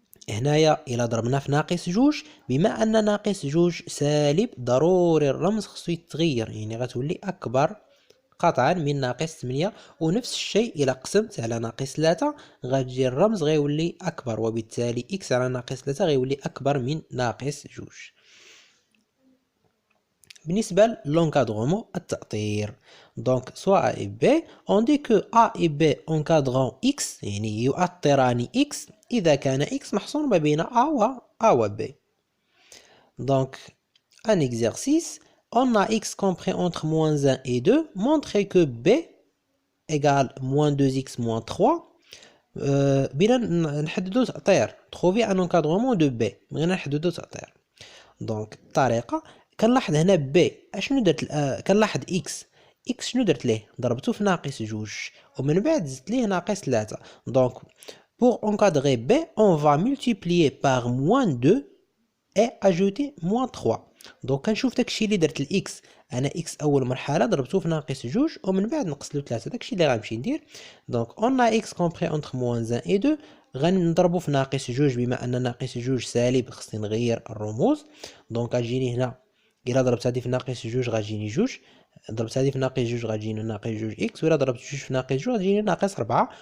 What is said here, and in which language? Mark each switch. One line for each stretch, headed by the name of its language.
Arabic: هنايا الا ضربنا في ناقص جوج، بما ان ناقص جوج سالب ضروري الرمز خصو يتغير، يعني غتولي اكبر قطعا من ناقص 8. ونفس الشيء الا قسمت على ناقص 3 غتجي الرمز غيولي اكبر، وبالتالي اكس على ناقص 3 غيولي اكبر من ناقص جوج. بالنسبة للونكادغومون التأطير، دونك سوا
French: A et B on dit que A et B encadrant X
Arabic: يعني يؤطران X إذا كان X محصور ما بين A و B.
French: Donc un exercice, on a X compris entre moins 1 et 2, montrer que B égale moins 2X moins 3.
Arabic: بغينا نحددو تأطير
French: trouver un encadrement de B،
Arabic: بغينا نحددو تأطير. دونك الطريقة كنلاحظ هنا بي اشنو درت، كنلاحظ اكس شنو درت ليه، ضربته في ناقص جوج ومن بعد زدت ليه ناقص 3.
French: دونك pour encadrer B on va multiplier par moins 2 et ajouter moins 3.
Arabic: دونك كنشوف داكشي اللي درت الاكس، انا اكس اول مرحله ضربته في ناقص جوج ومن بعد نقص له 3، داكشي اللي غنمشي ندير. دونك
French: on a x compris entre moins 1 et 2
Arabic: غنضربو في ناقص جوج، بما ان ناقص جوج سالب خصني نغير الرموز. دونك غتجيني هنا الا ضربت هذه في ناقص جوج غتجيني جوج، ضربت هذه في ناقص جوج غتجيني ناقص جوج اكس، وإلا ضربت جوج في ناقص جوج غتجيني ناقص 4.